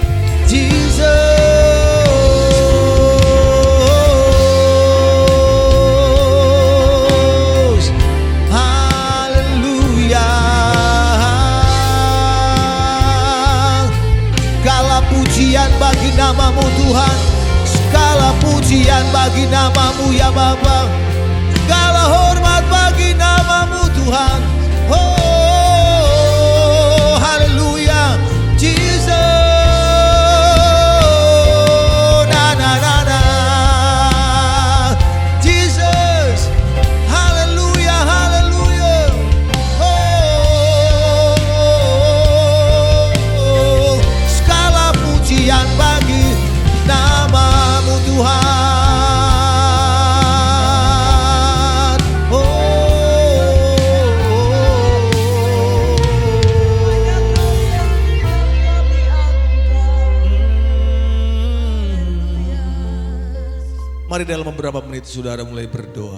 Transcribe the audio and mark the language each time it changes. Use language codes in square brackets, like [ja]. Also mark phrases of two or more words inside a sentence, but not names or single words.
[id] Jesus, haleluya. Segala pujian bagi namamu Tuhan, segala pujian bagi namamu ya Bapa, segala hormat bagi namamu Tuhan. Oh, haleluya, Jesus. Na na na na, Jesus. Haleluya, haleluya. Oh, segala pujian bagi namamu Tuhan. Mari dalam beberapa menit saudara mulai berdoa.